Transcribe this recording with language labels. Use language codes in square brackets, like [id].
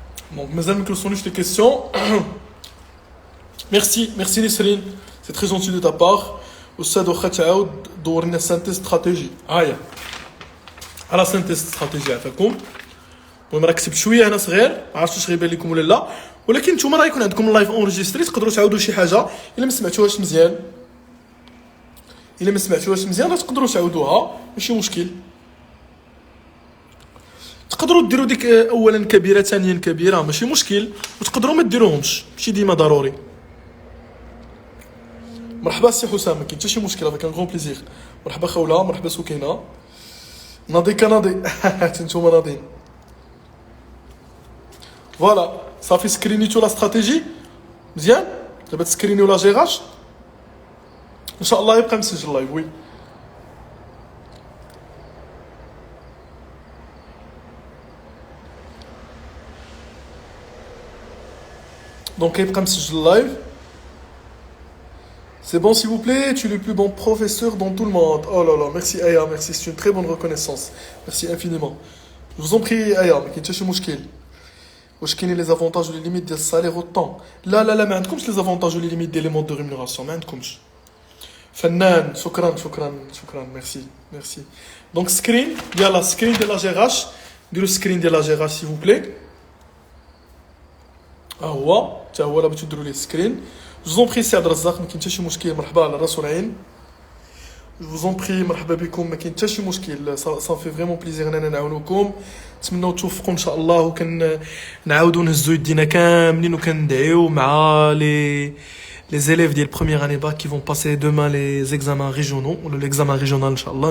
[fr] Donc, mes amis, que sont les questions. Merci Nesrine, c'est très gentil de ta part. [ar] Oustad واخا تعاود دور لنا synthèse stratégie. هيا. على synthèse stratégie عفاكم. المهم راه كتبت شويه انا صغير، ما عرفتش واش غيبان لكم ولا لا، ولكن نتوما راه يكون عندكم اللايف اونجستري تقدروا تعاودوا شي حاجه الا ما سمعتوهاش مزيان. راه تقدروا تعاودوها، ماشي مشكل. تقدروا ديروا ديك اولا كبيره ثانيا كبيره ماشي مشكل، وتقدروا ما ديروهمش ماشي ديما ضروري. مرحبا سي حسام، ما كاين حتى شي مشكل، افيك ان غون بليزير. مرحبا خوله، مرحبا سكينه. ناضي كناضي نتوما ناضيين. فوالا صافي سكرينيتو لا استراتيجي مزيان. دابا تسكرينيو لا جيراش ان شاء الله يبقى مسجل لايف. وي donc يبقى مسجل لايف. [fr] C'est bon s'il vous plaît, tu es le plus bon professeur dans tout le monde. Oh là là, merci Aya, merci, c'est une très bonne reconnaissance. Merci infiniment. Je vous en prie Aya, [ar] ما كاينش شي مشكل. واش كاينين [fr] les avantages ou les limites [ar] ديال الصالير والطون؟ لا ما عندكمش [fr] les avantages ou les limites des modes de rémunération, [ar] ما عندكمش. فنان، شكرا، merci. [fr] Donc screen, يلا screen de la GRH, ديروا screen de la GRH s'il vous plaît. [ar] هو حتى هو لا بغيتو ديروا ليه سكرين. [fr] Je vous en prie [ar] سي عبد الرزاق، ما كاين حتى شي مشكل، مرحبا على الراس والعين. [fr] Je vous en prie [ar] مرحبا بكم، ما كاين حتى شي مشكل، [fr] ça fait vraiment plaisir [ar] اننا نعاونوكم. نتمنوا توفقوا ان شاء الله، وكنعاودوا نهزوا يدينا كاملين وكندعيو مع les élèves ديال [fr] première année bac qui vont passer demain les examens régionaux [ar] ولا l'examen régional ان شاء الله.